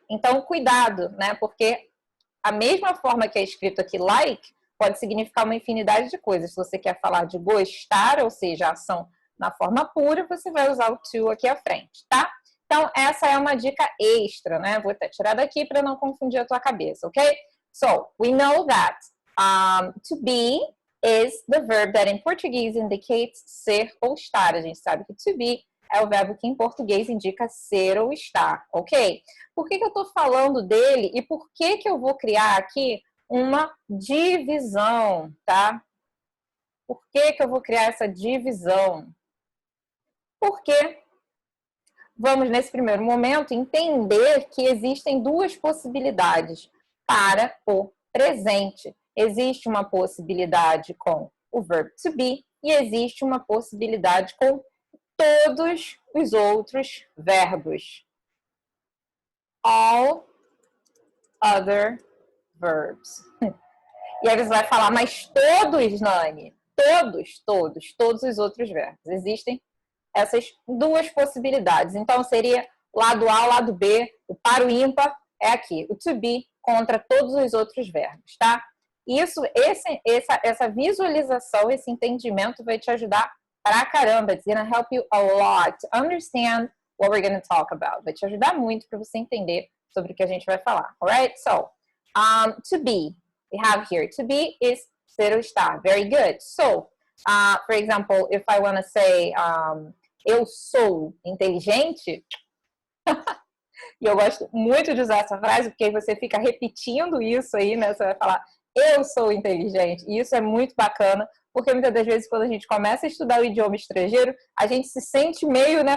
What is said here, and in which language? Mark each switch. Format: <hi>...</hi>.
<pt>Então, cuidado, né? Porque a mesma forma que é escrito aqui like, pode significar uma infinidade de coisas. Se você quer falar de gostar, ou seja, a ação na forma pura, você vai usar o to aqui à frente, tá? Então, essa é uma dica extra, né? Vou até tirar daqui para não confundir a tua cabeça, ok?</pt> <en>So, we know that to be is the verb that in Portuguese indicates</en> <pt>ser ou estar. A gente sabe que to be é o verbo que em português indica ser ou estar, ok? Por que eu estou falando dele e por que eu vou criar aqui uma divisão, tá? Por que eu vou criar essa divisão? Porque vamos, nesse primeiro momento, entender que existem duas possibilidades para o presente. Existe uma possibilidade com o verbo to be e existe uma possibilidade com todos os outros verbos.</pt> <en>All other verbs.</en> <pt>E aí você vai falar, mas todos, Nani? Todos os outros verbos. Existem essas duas possibilidades. Então, seria lado A, lado B, o par, o ímpar é aqui. O to be contra todos os outros verbos, tá? Isso, essa visualização, esse entendimento vai te ajudar pra caramba.</pt> <en>It's gonna help you a lot to understand what we're gonna talk about.</en> <pt>Vai te ajudar muito para você entender sobre o que a gente vai falar.</pt> <en>Alright? So, to be, we have here, to be is</en> <pt>ser ou estar.</pt> <en>Very good. So, for example, if I want to say,</en> <pt>eu sou inteligente, e eu gosto muito de usar essa frase, porque aí você fica repetindo isso aí, né? Você vai falar, eu sou inteligente. E isso é muito bacana, porque muitas das vezes, quando a gente começa a estudar o idioma estrangeiro, a gente se sente meio, né?</pt>